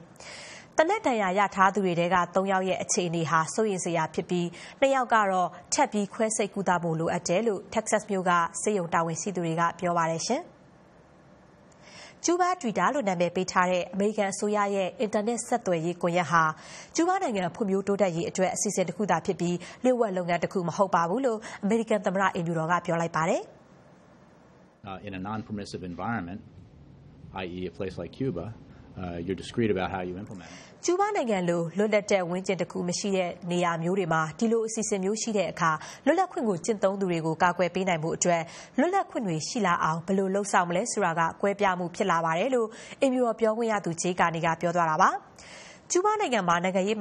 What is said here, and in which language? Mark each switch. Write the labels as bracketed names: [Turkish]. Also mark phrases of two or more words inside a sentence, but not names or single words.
[Burmese] ။တနက်တန်ရာရထားသူတွေတဲက3ယောက်ရဲ့အခြေအနေဟာစိုးရိမ်စရာဖြစ်ပြီး2ယောက်ကတော့ထပ်ပြီးခွဲစိတ်ကူတာဖို့လိုအပ်တယ်လို့ Texas မြို့ကစေယုံတာဝန်ရှိသူတွေကပြောပါတယ်ရှင်။ကျူးဘား Twitter လို့နာမည်ပေးထားတဲ့အမေရိကန်အစိုးရရဲ့အင်တာနက်ဆက်သွယ်ရေးကွန်ရက်ဟာကျူးဘားနိုင်ငံဖွံ့ဖြိုးတိုးတက်ရေးအတွက်အစီအစဉ်တစ်ခုသာဖြစ်ပြီးလျှို့ဝှက်လုပ်ငန်းတစ်ခုမဟုတ်ပါဘူးလို့အမေရိကန်သမ္မတအင်ဖြူတော်ကပြောလိုက်ပါတယ် [English] ။ In a non-permissive environment, i.e. a place like Cuba, you're discreet about how you implement it. [Burmese] ကျူးဘားနိုင်ငံလိုလွတ်လပ်တဲ့ဝန်းကျင်တစ်ခုမရှိတဲ့နေရာမျိုးတွေမှာဒီလိုအစီအစဉ်မျိုးရှိတဲ့အခါလွတ်လပ်ခွင့်ကိုကျင့်သုံးသူတွေကိုကာကွယ်ပေးနိုင်မှုအတွက်လွတ်လပ်ခွင့်တွေရှိလာအောင်ဘယ်လိုလှုပ်ဆောင်မလဲဆိုတာကကွဲပြားမှုဖြစ်လာပါတယ်လို့အင်မြူတော်ပြောခွင့်ရသူဂျေကာနီကပြောသွားတာပါကျူးဘားနိုင်ငံမှာနိုင်ငံရေးမ